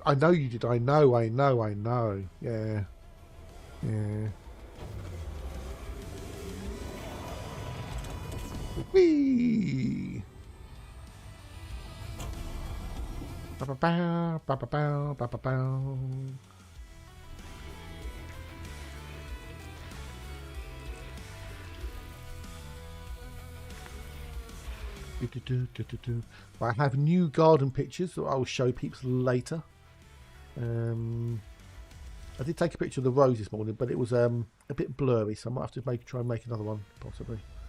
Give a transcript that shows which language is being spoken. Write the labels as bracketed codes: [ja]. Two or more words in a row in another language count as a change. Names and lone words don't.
[en] I know you did. I know. Yeah. Whee! Ba-ba-bow, ba-ba-bow, ba-ba-bow. I have new garden pictures that I will show peeps later. I did take a picture of the rose this morning, but it was a bit blurry, so I might have to try and make another one, possibly.